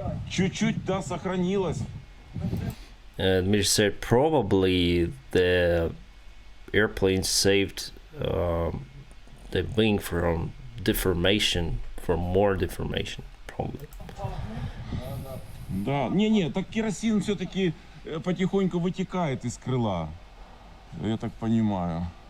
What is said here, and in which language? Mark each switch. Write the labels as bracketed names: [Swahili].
[Russian] Чуть-чуть, да, сохранилось. [English] Dmitry said probably the airplane saved the wing from deformation, from more deformation, probably. [Russian] Да, не, так керосин все-таки потихоньку вытекает из крыла, я так понимаю.